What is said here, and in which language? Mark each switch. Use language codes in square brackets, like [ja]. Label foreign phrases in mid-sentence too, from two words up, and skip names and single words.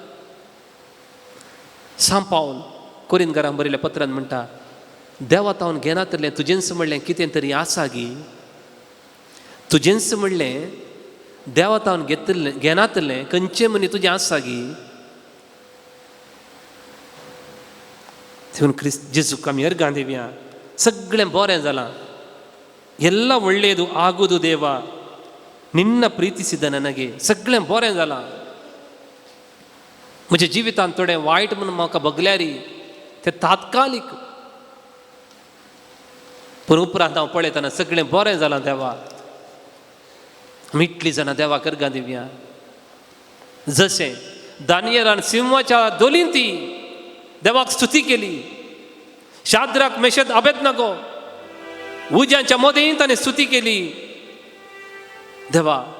[kok] सांत पावल कोरिंथकारांक बरयल्ल्या पत्रांत म्हणटा देवा तावन घेनातलें तुजेंच म्हणलें कितें तरी आसा गी तुजेंच म्हणलें देवा तावन घेनातलें खंयचें मनी तुजें आसा गी देखून जेजूक आमी अर्गां दिवया सगळें बरें जालां [kn] ಎಲ್ಲ ಒಳ್ಳೆಯದು ಆಗುವುದು ದೇವ ನಿನ್ನ ಪ್ರೀತಿಸಿದ ನನಗೆ [kok] सगळें बरें जालां म्हज्या जिवितांत थोडें वायट म्हणून म्हाका बगल्यारी तें तात्कालीक पूण उपरांत हांव पळयतना सगळें बरें जालां देवा आमी इतलीं जाणां देवाक अर्गां दिवया जशें दानियेलान सिंहाच्या दोलींती देवाक स्तुती केली शाद्राक मेशक अबेदनगो उज्यांच्या मोदीन ताणें स्तुती केली देवा